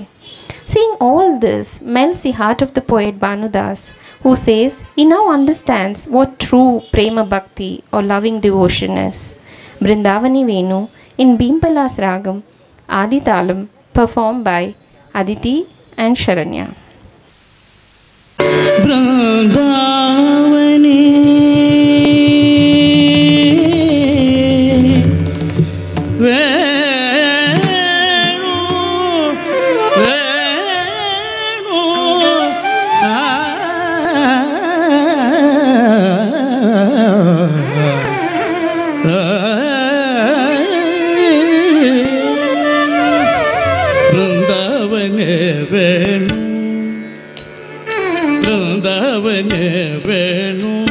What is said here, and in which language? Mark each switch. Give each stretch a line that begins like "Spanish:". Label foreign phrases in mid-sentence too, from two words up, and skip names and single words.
English: Seeing all this melts the heart of the poet Bhanu Das, who says he now understands what true
Sanskrit: prema bhakti
English: or loving devotion is. Brindavani Venu in Bhimpalas Ragam, Adi Talam, performed by Aditi and Sharanya. Brindavani Venu Venu Brindavani Venu Brindavani Venu